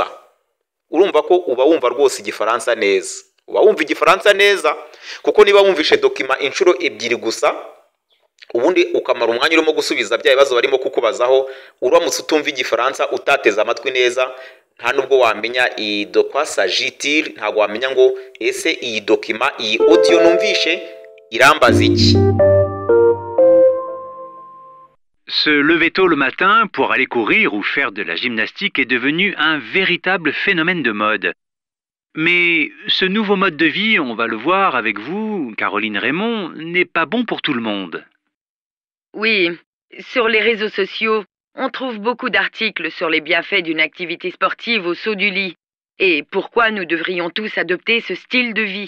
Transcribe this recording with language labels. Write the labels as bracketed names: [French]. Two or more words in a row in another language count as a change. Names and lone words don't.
[Kinyarwanda] Urumva ko uba wumva rwose igifaransa neza. Uba wumva igifaransa neza, kuko niba wumvishe document inshuro ebyiri gusa, ubundi ukamara umwanya urimo gusubiza bya bibazo barimo kukubazaho, uramutse utumva igifaransa, utateze amatwi neza, nta nubwo wamenya [French] de quoi s'agit-il, [Kinyarwanda] ntago wamenya ngo ese iyi document, iyi audio numvishe irambaza iki. [French] Se lever tôt le matin pour aller courir ou faire de la gymnastique est devenu un véritable phénomène de mode. Mais ce nouveau mode de vie, on va le voir avec vous, Caroline Raymond, n'est pas bon pour tout le monde. Oui, sur les réseaux sociaux, on trouve beaucoup d'articles sur les bienfaits d'une activité sportive au saut du lit et pourquoi nous devrions tous adopter ce style de vie.